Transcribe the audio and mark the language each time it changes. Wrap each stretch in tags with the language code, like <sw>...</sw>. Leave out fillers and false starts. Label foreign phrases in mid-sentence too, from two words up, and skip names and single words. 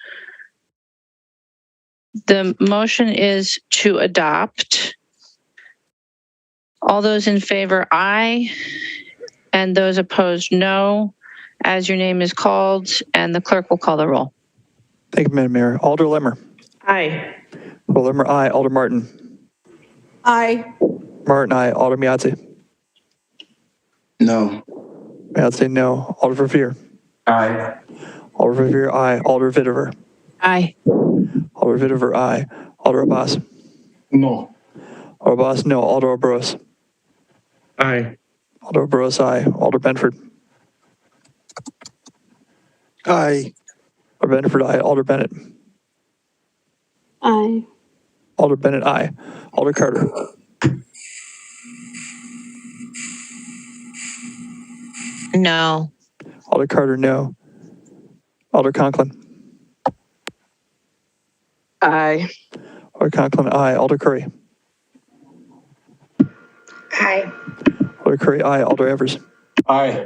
<en>The motion is to adopt. All those in favor, aye. And those opposed, no. As your name is called, and the clerk will call the roll. Thank you, Madam Mayor. Alder Lemmer. Aye. Alder Lemmer, aye. Alder Martin. Aye. Martin, aye. Alder Miazzi. No. Miazzi, no. Alder Verveer. Aye. Alder Verveer, aye. Alder Vitiver. Aye. Alder Vitiver, aye. Alder Abbas. No. Alder Abbas, no. Alder Obros. Aye. Alder Obros, aye. Alder Benford. Aye. Alder Benford, aye. Alder Bennett. Aye. Alder Bennett, aye. Alder Carter. No. Alder Carter, no. Alder Conklin. Aye. Alder Conklin, aye. Alder Curry. Aye. Alder Curry, aye. Alder Evers. Aye.</en>